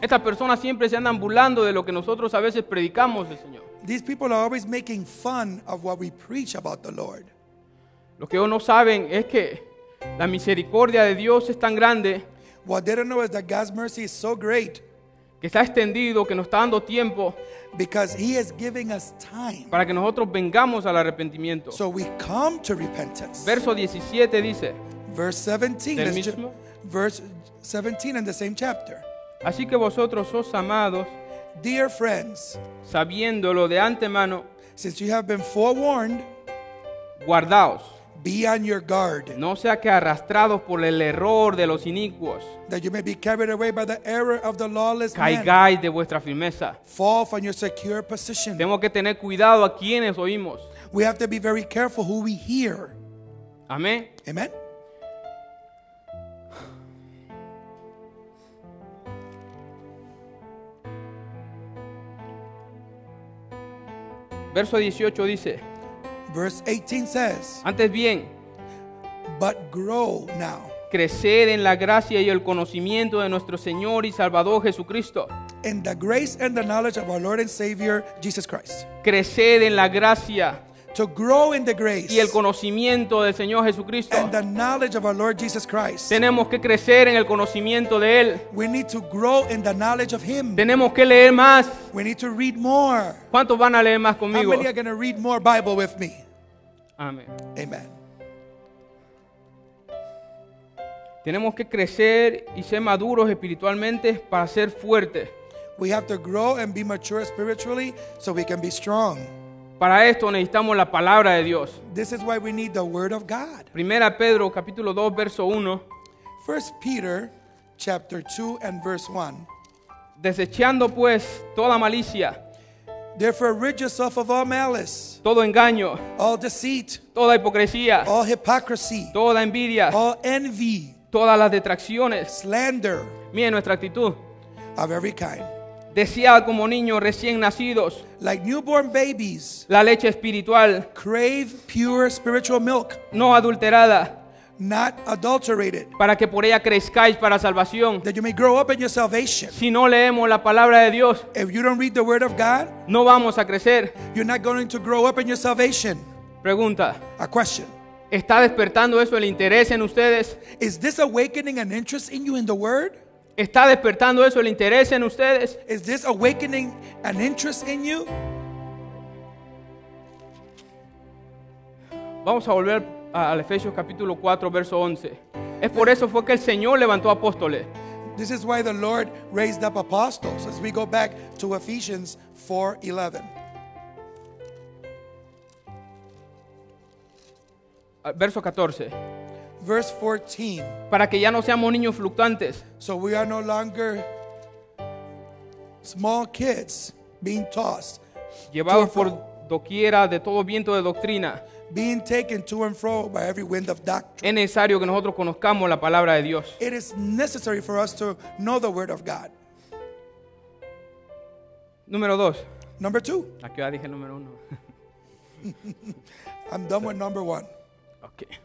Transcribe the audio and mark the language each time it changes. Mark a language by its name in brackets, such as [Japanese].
[English] Estas personas siempre se andan burlando de lo que nosotros a veces predicamos del Señor. [Spanish] These people are always making fun of what we preach about the Lord. [English] Lo que ellos no saben es que la misericordia de Dios es tan grande [Spanish] What they don't know is that God's mercy is so great [English] que está extendido, que nos está dando tiempo [Spanish] because He is giving us time. [English] para que nosotros vengamos al arrepentimiento. [Spanish] So we come to repentance. [English] Verso 17 dice, [Spanish] Verse 17. [English] del [Spanish] let's [English] mismo. [Spanish] Verse 17 in the same chapter. [English] Así que vosotros os amados, [Spanish] Dear friends, [English] sabiéndolo de antemano, [Spanish] since you have been forewarned, [English] guardaos, [Spanish] be on your guard, [English] no sea que arrastrados por el error de los inicuos, [Spanish] that you may be carried away by the error of the lawless man. [English] caigáis de vuestra firmeza. [Spanish] Fall from your secure position. [English] Tenemos que tener cuidado a quienes oímos. [Spanish] We have to be very careful who we hear. [English] Amén. [Spanish] Amen? [English] Verso 18 dice, [Spanish] Verse 18 says, [English] antes bien, [Spanish] but grow now [English] creced en la gracia y el conocimiento de nuestro Señor y Salvador Jesucristo. [Spanish] in the grace and the knowledge of our Lord and Savior, Jesus Christ. [English] Creced en la gracia [Spanish] To grow in the grace [English] y el conocimiento del Señor Jesucristo. [Spanish] and the knowledge of our Lord Jesus Christ. [English] Tenemos que crecer en el conocimiento de Él. [Spanish] We need to grow in the knowledge of Him. [English] Tenemos que leer más. [Spanish] We need to read more. [English] ¿Cuántos van a leer más [Spanish] How [English] conmigo? [Spanish] many are going to read more Bible with me? [English] Amén. [Spanish] Amen. [English] Tenemos que crecer y ser maduros espiritualmente para ser fuertes. [Spanish] We have to grow and be mature spiritually so we can be strong. [English] Para esto necesitamos la palabra de Dios. [Spanish] This is why we need the Word of God. [English] Primera Pedro capítulo 2 verso 1. [Spanish] 1 Peter chapter 2 and verse 1. [English] Desechando pues toda malicia, [Spanish] Therefore rid yourself of all malice, [English] todo engaño, [Spanish] all deceit, [English] toda hipocresía, [Spanish] all hypocrisy, [English] toda envidia, [Spanish] all envy, [English] todas las detracciones. [Spanish] slander [English] Miren nuestra actitud. [Spanish] of every kind. [English] Desead como niños recién nacidos [Spanish] Like newborn babies, [English] la leche espiritual, [Spanish] crave pure spiritual milk, [English] no adulterada, [Spanish] not adulterated, [English] para que por ella crezcáis para salvación. [Spanish] that you may grow up in your salvation. [English] Si no leemos la palabra de Dios, [Spanish] If you don't read the Word of God, [English] no vamos a crecer. [Spanish] you're not going to grow up in your salvation. [English] Pregunta, [Spanish] A question. [English] ¿está despertando eso el interés en ustedes? [Spanish] Is this awakening an interest in you in the Word? [English] ¿Está despertando eso el interés en ustedes? [Spanish] Is this awakening an interest in you? [English] Vamos a volver al Efesios capítulo 4, verso 11. [Spanish] Es por eso fue que el Señor levantó apóstoles. [English] This is why the Lord raised up apostles. As we go back to Ephesians 4:11. [Spanish] Verso 14. [English] Verse 14. [Spanish] Para que ya no seamos niños fluctuantes, [English] So we are no longer small kids being tossed, [Spanish] llevados por doquiera de todo viento de doctrina. [English] being taken to and fro by every wind of doctrine. [Spanish] Es necesario que nosotros conozcamos la palabra de Dios. [English] It is necessary for us to know the Word of God. [Spanish] Número 2. [English] Number 2. [Spanish] Aquí ya dije el número 1. [English] I'm done with number 1. Ok.